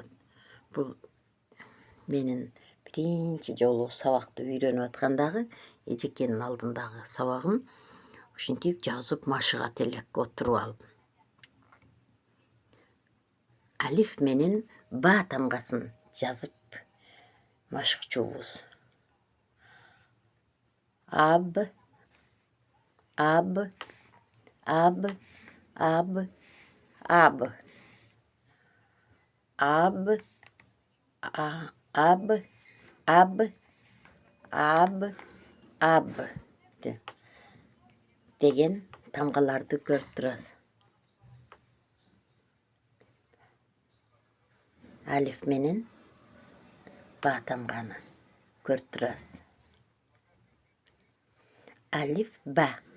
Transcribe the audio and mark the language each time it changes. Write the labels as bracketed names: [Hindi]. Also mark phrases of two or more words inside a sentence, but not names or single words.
[Kyrgyz] Бул менин биринчи жолу сабакты үйрөнүп аткандагы эжекенин алдындагы сабагым. Ушинтип жазып машыгат элек отуруп алып. Алиф менен ба тамгасын жазып машыкчубуз. Аб, аб, аб, аб, аб. Аб, аб, аб, аб, аб деген тамгаларды көрүп турабыз. Алиф менен ба тамганы көрүп турабыз. Алиф ба.